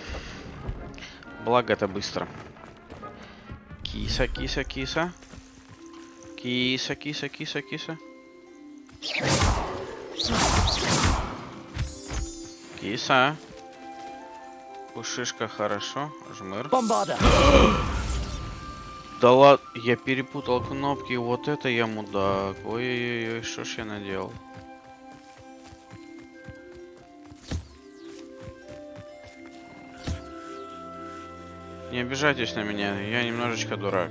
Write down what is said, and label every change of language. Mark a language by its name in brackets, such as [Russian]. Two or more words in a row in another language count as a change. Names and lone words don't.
[Russian] Благо это быстро. Киса, киса, киса. Киса, киса, киса, киса. Киса. Пушишка, хорошо. Жмыр. Да ладно, я перепутал кнопки. Вот это я мудак. Ой-ой-ой, что ж я наделал? Не обижайтесь на меня, я немножечко дурак.